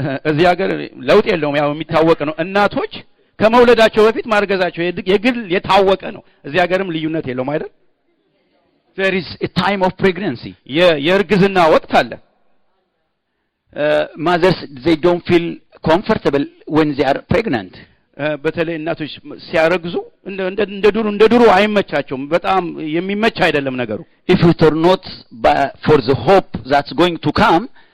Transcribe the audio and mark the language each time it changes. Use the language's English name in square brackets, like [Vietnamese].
[Amharic] እዚህ ሀገር ለውጥ የለውም፣ ያው የሚታወቅ ነው። እናቶች ከመውለዳቸው በፊት ማርገዛቸው የግል የታወቀ ነው። እዚህ ሀገርም ልዩነት የለውም አይደል? [English] There is a time of pregnancy. [Amharic] የእርግዝና ወቅት አለ። [English] Mothers, they don't feel comfortable when they are pregnant. [Amharic] በተለይ እናቶች ሲያረግዙ እንደ ድሮ አይመቻቸውም። በጣም የሚመች አይደለም ነገሩ። [English] If it were not for the hope that's going to come,